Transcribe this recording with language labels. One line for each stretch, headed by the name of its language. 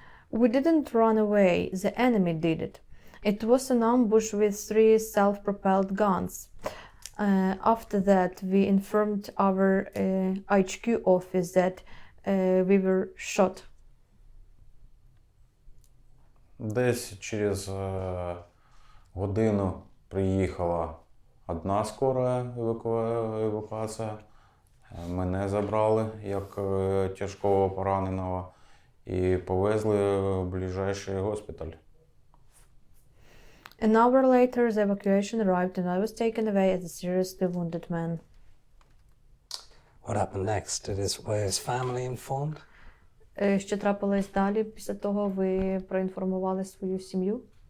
English: We didn't run away, the enemy did it. It was an ambush with 3 self-propelled guns. After that, we informed our HQ office that we were shot.
Ukrainian: Десь через годину приїхала одна скора евакуація. Мене забрали як тяжкого пораненого і повезли в ближайший госпіталь.
English: An hour later, the evacuation arrived and I was taken away as a seriously wounded man. What happened next? Were his family informed?
Ukrainian: Що трапилось далі? Після того ви проінформували свою сім'ю?